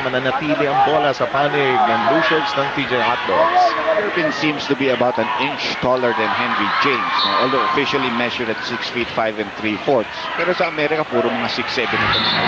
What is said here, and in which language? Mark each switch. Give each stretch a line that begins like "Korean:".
Filipino: Mananatili ang bola sa panig ng Blue Shirts ng TJ Hot Dogs.
English: Irvin seems to be about an inch taller than Henry James, although officially measured at 6 feet 5 3/4.
Filipino: Pero sa Amerika, puro mga 6'7" ito.